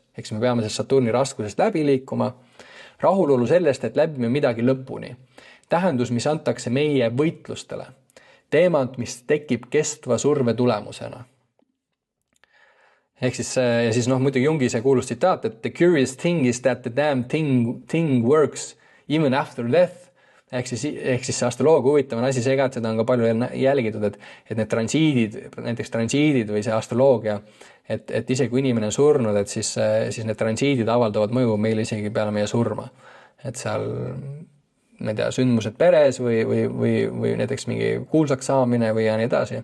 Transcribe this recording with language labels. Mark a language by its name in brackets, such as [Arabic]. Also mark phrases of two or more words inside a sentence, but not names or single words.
[Estonian] Eks me peame siis Saturni raskusest läbi liikuma. Rahulolu sellest, et läbime midagi lõpuni. Tähendus, mis antakse meie võitlustele. Teemad, mis tekib kestva surve tulemusena. Ehk siis, ja siis muidugi Jungi see kuulus tsitaat, et [English] the curious thing is that the damn thing works even after death. [Estonian] Ehk siis see astroloogia huvitav asi see ka, et seda on ka palju jälgitud, et need transiidid või see astroloogia, et isegi kui inimene on surnud, et siis need transiidid avaldavad mõju meile isegi peale meie surma. Et seal, ma ei tea, sündmused peres või näiteks mingi kuulsaks saamine või ja nii edasi.